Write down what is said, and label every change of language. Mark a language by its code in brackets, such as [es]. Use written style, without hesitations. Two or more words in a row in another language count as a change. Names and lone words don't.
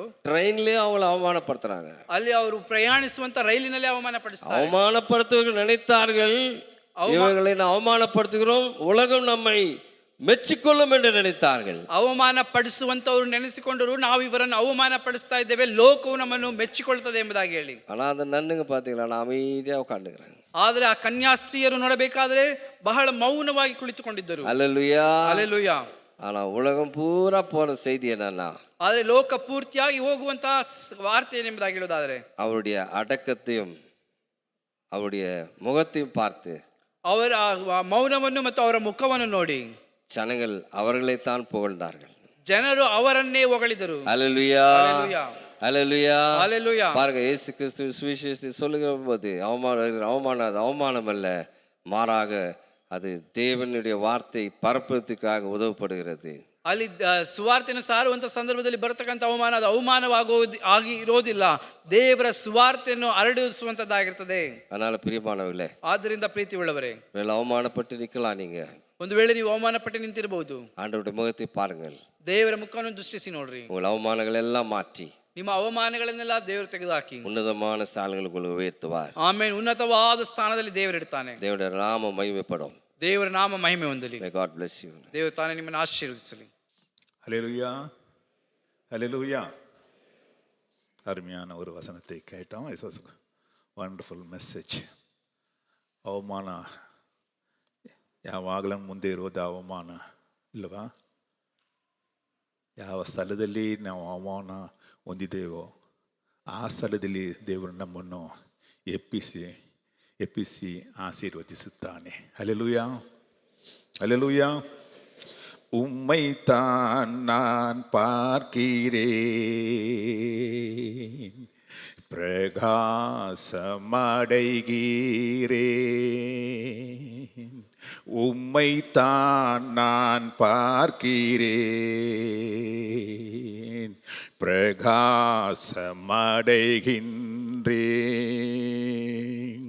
[ta] ட்ரெயின்லேயே அவங்கள அவமானப்படுத்துறாங்க. [kn] ಅಲ್ಲಿ ಅವರು ಪ್ರಯಾಣಿಸುವಂತ ರೈಲಿನಲ್ಲಿ ಅವಮಾನ ಪಡಿಸ್ತಾರೆ. [ta] அவமானப்படுத்துவர்கள் நினைத்தார்கள், இவர்களை நான் அவமானப்படுத்துகிறோம், உலகம் நம்மை மெச்சிக்கொள்ளும் என்று நினைத்தார்கள். [kn] ಅವಮಾನ ಪಡಿಸುವಂತವ್ರು ನೆನೆಸಿಕೊಂಡರು, ನಾವು ಇವರನ್ನು ಅವಮಾನ ಪಡಿಸ್ತಾ ಇದ್ದೇವೆ, ಲೋಕವು ನಮ್ಮನ್ನು ಮೆಚ್ಚಿಕೊಳ್ತದೆ ಎಂಬುದಾಗಿ ಹೇಳಿ. [ta] ஆனால் அந்த நன்னுங்க பார்த்தீங்களா, நான் அமைதியாக உட்காந்துக்கிறேன். [kn] ಆದ್ರೆ ಆ ಕನ್ಯಾಸ್ತ್ರೀಯರು ನೋಡಬೇಕಾದ್ರೆ ಬಹಳ ಮೌನವಾಗಿ ಕುಳಿತುಕೊಂಡಿದ್ದರು. [ta] அல்லேலூயா. [kn] ಹಲ್ಲೆಲೂಯಾ. [ta] ஆனா உலகம் பூரா போன செய்தி என்னன்னா, [kn] ಆದ್ರೆ ಲೋಕ ಪೂರ್ತಿಯಾಗಿ ಹೋಗುವಂತಹ ವಾರ್ತೆ ಏನೆಂಬುದಾಗಿ ಹೇಳೋದಾದ್ರೆ, [ta] அவருடைய அடக்கத்தையும் அவருடைய முகத்தையும் பார்த்து [kn] ಅವರ ಮೌನವನ್ನು ಮತ್ತು ಅವರ ಮುಖವನ್ನು ನೋಡಿ [ta] ஜனங்கள் அவர்களைத்தான் புகழ்ந்தார்கள். [kn] ಜನರು ಅವರನ್ನೇ ಹೊಗಳಿದರು. [ta] அல்லேலூயா. [kn] ಹಲ್ಲೆಲೂಯಾ. [ta] அல்லேலூயா. [kn] ಹಲ್ಲೆಲೂಯಾ. [ta] பாருங்க, இயேசு கிறிஸ்து சுவிசேஷத்தை சொல்லுகிற போது அவமானம் அல்ல, மாறாக அது தேவனுடைய வார்த்தை பரப்புறதுக்காக உதவப்படுகிறது. [kn] ಅಲ್ಲಿ ಸುವಾರ್ತೆಯನ್ನು ಸಾರುವಂತ ಸಂದರ್ಭದಲ್ಲಿ ಬರತಕ್ಕಂಥ ಅವಮಾನ ಅದು ಆಗಿ ಇರೋದಿಲ್ಲ, ದೇವರ ಸುವಾರ್ತೆಯನ್ನು ಹರಡಿಸುವಂತದ್ದಾಗಿರ್ತದೆ. [ta] அதனால பிரியமானவர்களே, [kn] ಆದ್ದರಿಂದ ಪ್ರೀತಿ ಉಳ್ಳವರೇ, [ta] அவமானப்பட்டு நிக்கலாம். நீங்க [kn] ಒಂದು ವೇಳೆ ನೀವು ಅವಮಾನ ಪಟ್ಟು ನಿಂತಿರಬಹುದು, [ta] ஆண்டவருடைய முகத்தை பாருங்கள், [kn] ದೇವರ ಮುಖವನ್ನು ದೃಷ್ಟಿಸಿ ನೋಡ್ರಿ. [ta] உங்கள் அவமானங்கள் எல்லாம் மாற்றி [kn] ನಿಮ್ಮ ಅವಮಾನಗಳನ್ನೆಲ್ಲ ದೇವರು ತೆಗೆದುಹಾಕಿ [ta] உன்னதமான ஸ்தானங்களுக்கு உயர்த்துவார். [kn] ಆಮೇಲೆ ಉನ್ನತವಾದ ಸ್ಥಾನದಲ್ಲಿ ದೇವರಿಡ್ತಾನೆ. [ta] தேவனுடைய நாமம் மகிமைப்படும். [kn] ದೇವರ ನಾಮ ಮಹಿಮೆ ಹೊಂದಲಿ. [en] May God bless you. [kn] ದೇವರು ತಾನೇ ನಿಮ್ಮನ್ನು ಆಶೀರ್ವದಿಸಲಿ. [ta] ஹல்லேலூயா, ஹல்லேலூயா. அருமையான ஒரு வசனத்தை கேட்டோம். [en] it's was wonderful message. [kn] ಅವಮಾನ ಯಾವಾಗಲೂ ಮುಂದೆ ಇರೋದು ಅವಮಾನ ಇಲ್ಲವಾ? ಯಾವ ಸ್ಥಳದಲ್ಲಿ ನಾವು ಅವಮಾನ ಹೊಂದಿದ್ದೇವೋ ಆ ಸ್ಥಳದಲ್ಲಿ ದೇವರು ನಮ್ಮನ್ನು ಎಪ್ಪಿಸಿ ಆಶೀರ್ವದಿಸುತ್ತಾನೆ. ಹಲ್ಲೆಲೂಯಾ, ಹಲ್ಲೆಲೂಯಾ. [ta] உம்மைத்தான் நான் பார்க்கிறேன், பிரகாசமடைகிறேன். உம்மைத்தான் நான் பார்க்கிறேன், பிரகாசமடைகின்றேன்.